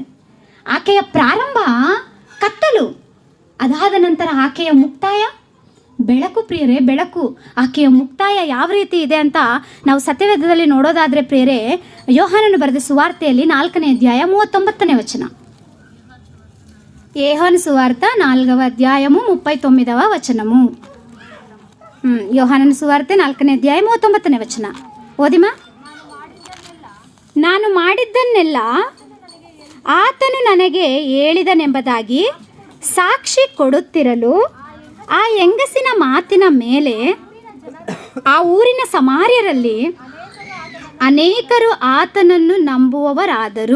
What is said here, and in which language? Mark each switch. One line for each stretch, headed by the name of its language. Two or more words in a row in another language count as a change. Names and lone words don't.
Kannada: ಆಕೆಯ ಪ್ರಾರಂಭ ಕತ್ತಲು, ಅದಾದ ನಂತರ ಆಕೆಯ ಮುಕ್ತಾಯ ಬೆಳಕು ಪ್ರಿಯರೇ, ಬೆಳಕು. ಆಕೆಯ ಮುಕ್ತಾಯ ಯಾವ ರೀತಿ ಇದೆ ಅಂತ ನಾವು ಸತ್ಯವೇದದಲ್ಲಿ ನೋಡೋದಾದರೆ ಪ್ರಿಯರೇ, ಯೋಹಾನನು ಬರೆದ ಸುವಾರ್ತೆಯಲ್ಲಿ 4ನೇ ಅಧ್ಯಾಯ 39ನೇ ವಚನ.
Telugu: యోహాన సువార్త 4వ అధ్యాయము 39వ వచనము.
Kannada: ಯೋಹಾನನ ಸುವಾರ್ತೆ 4ನೇ ಅಧ್ಯಾಯ 39ನೇ ವಚನ ಓದಿಮಾ. ನಾನು ಮಾಡಿದ್ದನ್ನೆಲ್ಲ ಆತನು ನನಗೆ ಹೇಳಿದನೆಂಬುದಾಗಿ ಸಾಕ್ಷಿ ಕೊಡುತ್ತಿರಲು ಆ ಹೆಂಗಸಿನ ಮಾತಿನ ಮೇಲೆ ಆ ಊರಿನ ಸಮಾರ್ಯರಲ್ಲಿ ಅನೇಕರು ಆತನನ್ನು ನಂಬುವವರಾದರು.